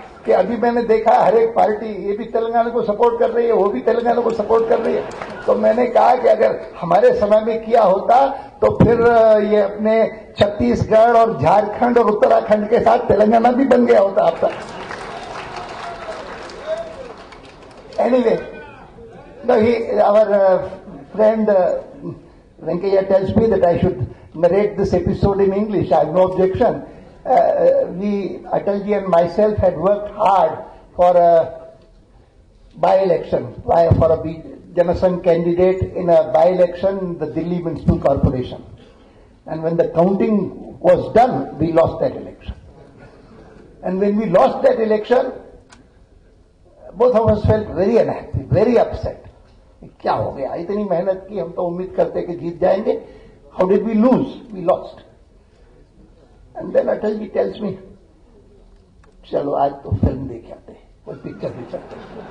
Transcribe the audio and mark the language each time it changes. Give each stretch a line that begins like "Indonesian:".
Hindi: कि अभी मैंने देखा हर एक पार्टी ये भी तेलंगाना को सपोर्ट कर रही है, वो भी तेलंगाना को सपोर्ट कर रही है। तो मैंने कहा कि अगर हमारे समय में किया होता तो फिर ये अपने छत्तीसगढ़ और झारखंड और उत्तराखंड के साथ तेलंगाना भी बन गया होता अब तक।
English: Anyway, our friend Venkaiah tells me that I should narrate this episode in English. I have no objection. Atalji and myself had worked hard for a by-election, for a Janasangh candidate in a by-election in the Delhi Municipal Corporation. And when the counting was done, we lost that election. And when we lost that election, both of us felt very unhappy, very upset.
Hindi: क्या हो गया, इतनी मेहनत की, हम तो उम्मीद करते कि जीत जाएंगे.
English: How did we lose? We lost. And then Atal ji tells me,
Hindi: चलो आज तो फिल्म देख आते हैं, कोई पिक्चर भी चलते हैं.